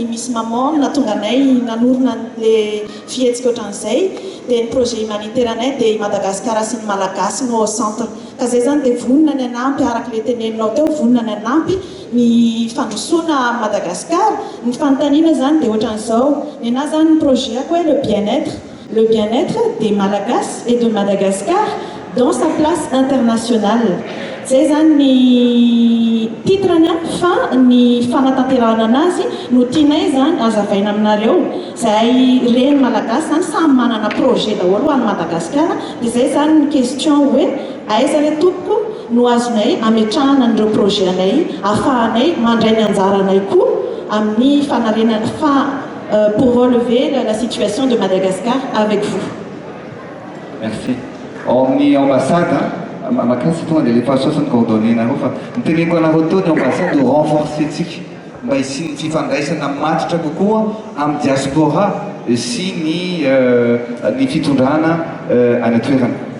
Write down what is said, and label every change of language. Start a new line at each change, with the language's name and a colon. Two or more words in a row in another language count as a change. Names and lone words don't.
Malagasy: misy maman natonga anay nanorona le fihetsika ohatran'izay dia ny
French: projet humanitaire
Malagasy: anay dia Madagasikara sy ny Malagasy no
French: au centre
Malagasy: ka zay zany dia vonona ny anampy araka le teneninao teo vonona ny anampy ny fandrosoana Madagasikara ny fanontaniana zany dia ohatran'izao ny anahy zany ny projet ako hoe
French: le bien-être des Malagasy et de Madagascar dans sa place internationale.
Malagasy: Zay zany ny titrany fa ny fanatanterahana anazy no tianay zany azavaina aminareo zay reny Malagasy zany samy manana projet daholo ho an'ny Madagasikara dia zay zany ny question hoe aiza le tompoko no azonay ametrahana an'ireo projet anay ahafahanay mandray ny anjaranay koa amin'ny fanarenana
French: pour relever la situation de Madagascar avec vous. Merci.
Malagasy: Amin'ny ambassade, makasy tonga dia lefa sasany coordonné nareo fa niteneniko anareo tao ny ambassade ho renforcer antsika mba hisy fifandraisana matotra kokoa amin'ny diaspora sy ny fitondrana any toerana.